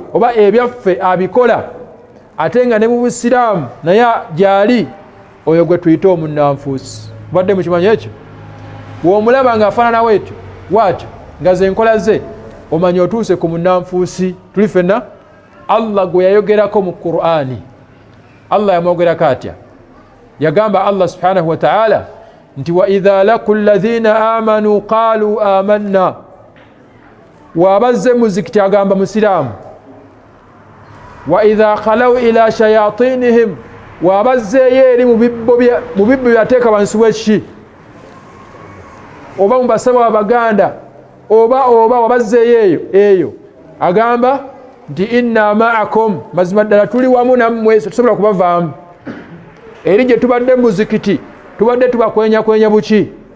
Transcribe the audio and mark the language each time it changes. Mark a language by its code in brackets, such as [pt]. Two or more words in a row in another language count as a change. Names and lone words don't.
[lg] oba ebyaffe abikola ate nga ne mu busiraamu naye gyali oyo gwe tuyita omunnanfuusi badde mukimanyi ekyo bw'omulaba ng'afaanana waatyo nga ze nkola ze omanya otuuse ku munnanfuusi tuli ffenna Allah gwe yayogerako mu Qur'ani Allah yamwogerako atya yagamba Allah [ar] سبحانه وتعالى [lg] nti [ar] وإذا لقوا الذين آمنوا قالوا آمنا [lg] wabazze muzikiti agamba musiraamu [ar] وإذا خلوا إلى شياطينهم [lg] wabazzeyo eri mu bibbo byateeka wansi w'ekiki oba mu basaba abaganda oba wabazzeyo eyo agamba nti [ar] إنا معكم [lg] mazima ddala tuli wamu nammwe tetusobola kubavaamu eri gye tubadde muzikiti tubadde tubakwenya buki